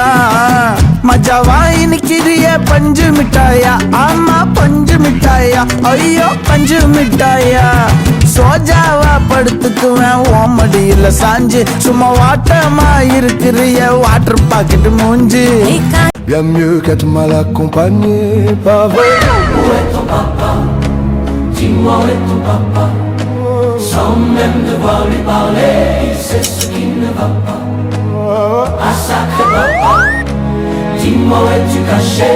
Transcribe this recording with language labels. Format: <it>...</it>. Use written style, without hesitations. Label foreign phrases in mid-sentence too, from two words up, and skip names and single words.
<ta>மஜாவாயி நிக்கிறியே பஞ்சு மிட்டாயா. ஆமா பஞ்சு மிட்டாயா, ஐயோ பஞ்சு மிட்டாயா. சோஜாவா படுத்துக்குவேன் ஓமடியில சாஞ்சு, சும்மா வாட்டமா இருக்கிறிய</ta> <en>water packet</en> <ta>மூஞ்சு.</ta> <fr>Bien mieux qu'être mal accompagné, pas vrai. Où est ton papa? Dis-moi où est ton papa? Sans même devoir lui parler, il sait ce qui ne va pas. Ah sacré papa, dis-moi où es-tu caché?</fr>